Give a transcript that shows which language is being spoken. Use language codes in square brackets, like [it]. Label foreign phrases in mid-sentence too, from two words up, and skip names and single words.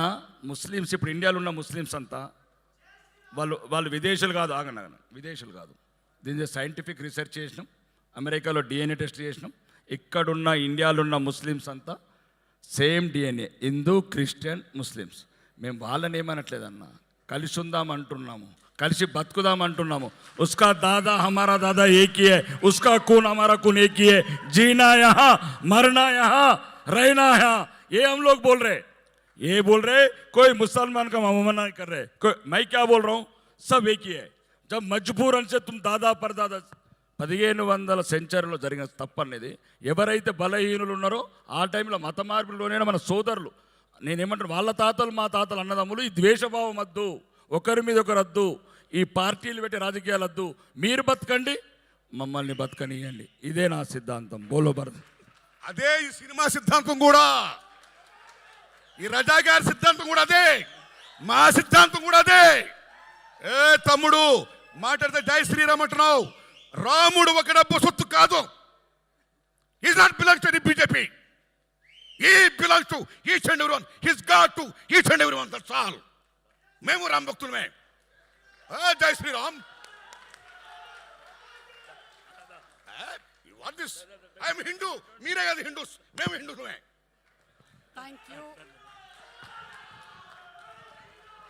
[te] ముస్లిమ్స్, ఇప్పుడు ఇండియాలో ఉన్న ముస్లిమ్స్ అంతా వాళ్ళు విదేశాలు కాదు, ఆగండి, విదేశాలు కాదు. దీని [en] scientific research [te] చేసినాం, అమెరికాలో [en] DNA test [te] చేసినాం. ఇక్కడున్న ఇండియాలో ఉన్న ముస్లిమ్స్ అంతా సేమ్ DNA, హిందూ, క్రిస్టియన్, ముస్లిమ్స్. మేము వాళ్ళని ఏమనట్లేదన్న, కలిసి ఉందాం అంటున్నాము, కలిసి బతుకుదాం అంటున్నాము. [hi] उसका दादा हमारा दादा एक ही है, उसका खून हमारा खून एक ही है, जीना यहाँ मरना यहाँ रहना यहाँ. ये हम लोग बोल रहे, ये बोल रहे. कोई मुसलमान का मना नहीं कर रहे. कोई, मैं क्या बोल रहा हूँ, सब एक ही है. जब मजबूरन से तुम दादा परदादा [te] 1500 సెంచరీలో జరిగిన తప్పనేది, ఎవరైతే బలహీనులు ఉన్నారో ఆ టైంలో మత మార్పులోనే మన సోదరులు, నేనేమంటాను, వాళ్ళ తాతలు మా తాతలు అన్నదమ్ములు. ఈ ద్వేషభావం వద్దు, ఒకరి మీద ఒకరు వద్దు, ఈ పార్టీలు పెట్టి రాజకీయాలు వద్దు. మీరు బతకండి, మమ్మల్ని బతకనియండి. ఇదే నా సిద్ధాంతం. [hi] बोलो भारत. [te] అదే ఈ సినిమా సిద్ధాంతం కూడా, ఈ రజా గారి సిద్ధాంతం కూడా అదే, మా సిద్ధాంతం కూడా అదే. ఏ తమ్ముడు మాట్లాడితే [hi] जय श्रीराम [te] అంటున్నావు. రాముడు ఒక డబ్బు సొత్తు కాదు. [en] is not belongs to the BJP. He belongs to each and everyone. His god to each and everyone. That's all. [te] మేము రామ్ భక్తులమే. [hi] जय श्रीराम. [en] What this? I'm Hindu, [te] మీరే కాదు హిందూస్, మేము హిందూలమే. [en] Thank you.